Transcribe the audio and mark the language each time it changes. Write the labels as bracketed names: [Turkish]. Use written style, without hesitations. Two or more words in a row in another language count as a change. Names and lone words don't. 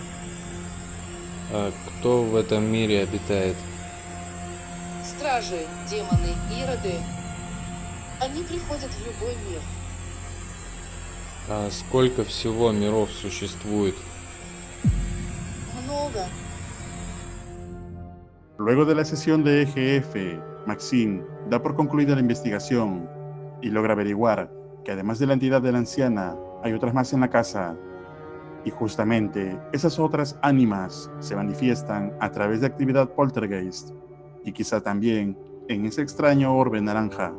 [Russian] А кто в этом мире обитает? Стражи, демоны, ироды. Они приходят в любой мир. А сколько всего миров существует? Много. [Spanish] Luego de la sesión de EGF, Maxine da por concluida la investigación y logra averiguar que además de la entidad de la anciana, hay otras más en la casa. Y justamente esas otras ánimas se manifiestan a través de actividad poltergeist y quizá también en ese extraño orbe naranja.